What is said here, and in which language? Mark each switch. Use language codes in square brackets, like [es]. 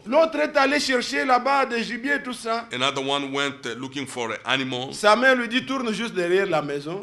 [fr] l'autre est allé chercher là-bas des gibiers et tout ça. [en] another one went looking for animals. [fr] Sa mère lui dit, tourne juste derrière la maison.